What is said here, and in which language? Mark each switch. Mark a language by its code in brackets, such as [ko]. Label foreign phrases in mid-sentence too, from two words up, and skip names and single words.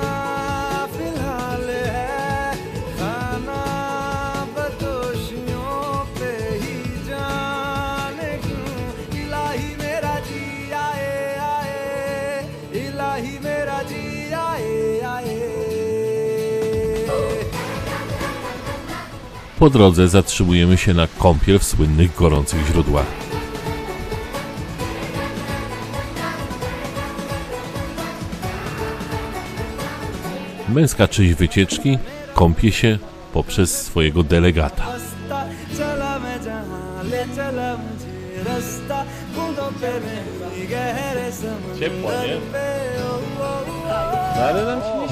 [hi] फिलहाल है खाना बदोशियों पे ही जाने क्यों इलाही मेरा जी आए आए इलाही मेरा जी आए आए [pl] Po drodze zatrzymujemy się na kąpiel w słynnych gorących źródłach. Męska część wycieczki kąpie się poprzez swojego delegata. [hi] रास्ता चला मैं जहाँ ले चला मुझे रास्ता बूंदों पे मेरी गहरे समंदर पे ओ, ओ, ओ, ओ।